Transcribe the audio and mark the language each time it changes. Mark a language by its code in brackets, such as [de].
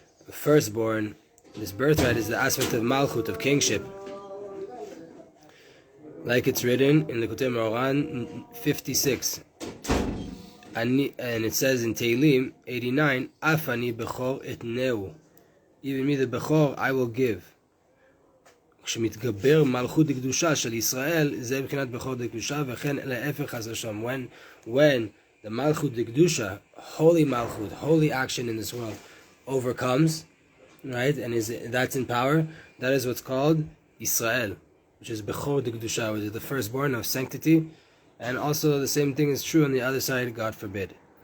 [en] Firstborn, this birthright is the aspect of Malchut, of kingship. Like it's written in the Likutei Moharan 56. And it says in Tehillim 89, Afani Bechor etneu. Even me, the Bechor, I will give. [he] כשמתגבר מלכות דקדושה של ישראל, זה מבחינת בכור דקדושה, וכן להפך חס ושלום. [en] When the malchut דקדושה, holy malchut, holy action in this world, overcomes, right, and that's in power, that is what's called Israel, which is Bechor D'Kedusha, which is the firstborn of sanctity, and also the same thing is true on the other side, God forbid.